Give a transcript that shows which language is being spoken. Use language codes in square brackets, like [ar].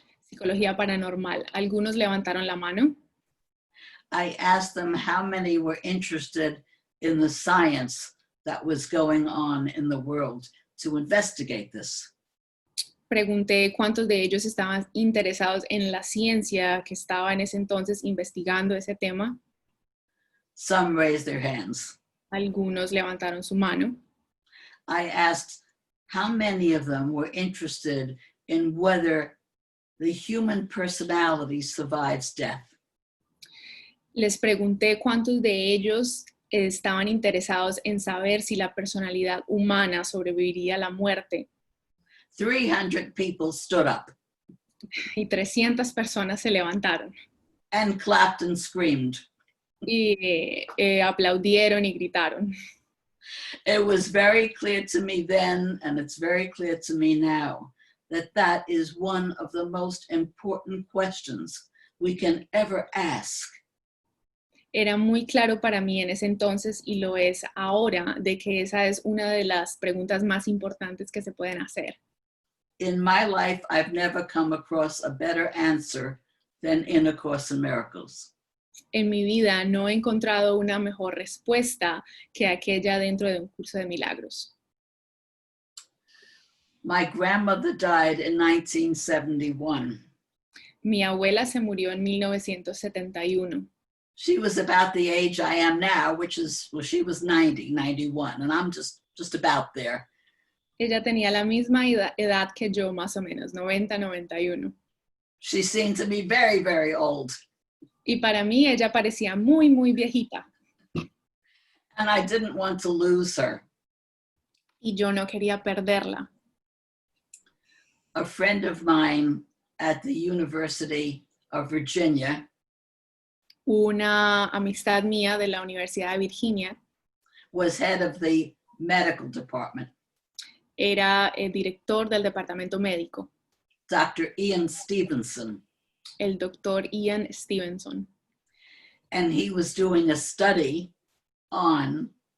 [es] psicología paranormal. Algunos levantaron la mano. [en] I asked them how many were interested in the science that was going on in the world to investigate this. [es] Pregunté cuántos de ellos estaban interesados en la ciencia que estaba en ese entonces investigando ese tema. [en] Some raised their hands. [es] Algunos levantaron su mano. [en] I asked how many of them were interested in whether the human personality survives death. [es] Les pregunté cuántos de ellos estaban interesados en saber si la personalidad humana sobreviviría a la muerte. [en] 300 people stood up [es] Y 300 personas se levantaron [en] and clapped and screamed. [es] y aplaudieron y gritaron. [en] It was very clear to me then, and it's very clear to me now, that that is one of the most important questions we can ever ask. [es] Era muy claro para mí en ese entonces y lo es ahora de que esa es una de las preguntas más importantes que se pueden hacer. [en] In my life, I've never come across a better answer than in A Course in Miracles. [es] En mi vida no he encontrado una mejor respuesta que aquella dentro de un curso de milagros. [en] My grandmother died in 1971. [es] Mi abuela se murió en 1971. [en] She was about the age I am now, which is, well, she was 91, and I'm just about there. [es] Ella tenía la misma edad que yo, más o menos, 90, 91. [en] She seemed to be very, very old. [es] Y para mí ella parecía muy, muy viejita. [en] And I didn't want to lose her. [es] Y yo no quería perderla. [en] A friend of mine at the University of Virginia [es] Una amistad mía de la Universidad de Virginia [en] was head of the medical department. [es] era el director del departamento médico, [en] Dr. Ian Stevenson. [es] el doctor Ian Stevenson. [en] And he was doing a study on,